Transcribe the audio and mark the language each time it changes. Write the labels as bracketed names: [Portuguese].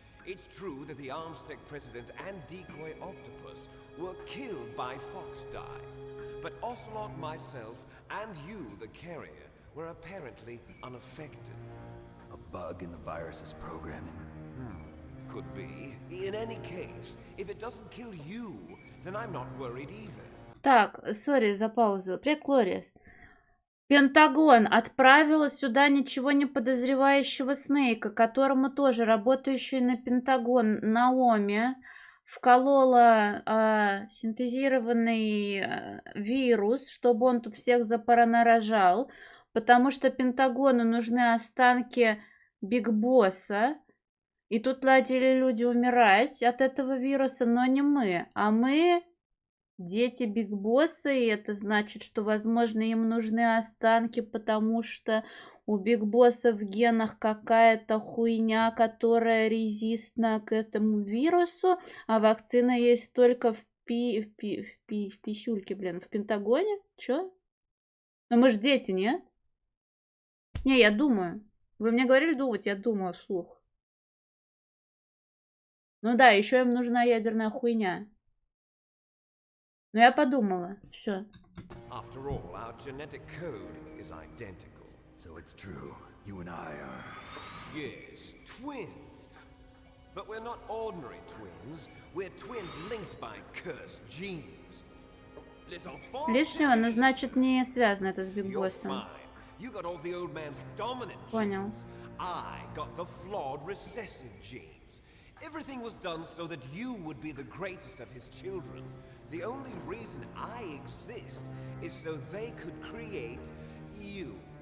[English] It's true that the ArmsTech president and decoy Octopus were killed by Fox Dye, but Ocelot, myself, and you, the carrier, were apparently unaffected. A bug in the virus's programming? Could be. In any case, if it doesn't kill you, then I'm not worried either. [Russian] Так, сори за паузу. Привет, Глориас. Пентагон отправила сюда ничего не подозревающего Снейка, которому тоже работающий на Пентагон Наоми вколола синтезированный вирус, чтобы он тут всех запаранорожал, потому что Пентагону нужны останки Биг Босса, и тут начали люди умирать от этого вируса, но не мы, а мы... Дети Биг Босса, и это значит, что, возможно, им нужны останки, потому что у Биг Босса в генах какая-то хуйня, которая резистна к этому вирусу, а вакцина есть только в писюльке, блин, в Пентагоне? Чё? Ну мы ж дети, нет? Не, я думаю. Вы мне говорили думать, я думаю вслух. Ну да, еще им нужна ядерная хуйня. Но я подумала, все. [English] After all, our genetic code is identical. So it's true. You and I are... Yes, twins. But we're not ordinary twins. We're twins linked by cursed genes. [French] Les enfants... [Russian] Лишнего, но значит не связано это с Биг [English] You're [Russian] Боссом. [English] fine. You got all the old man's dominant [Russian] Понял. [English] genes. I got the flawed recessive genes. Everything was done so that you would be the greatest of his children. The only reason I exist is so they could create you.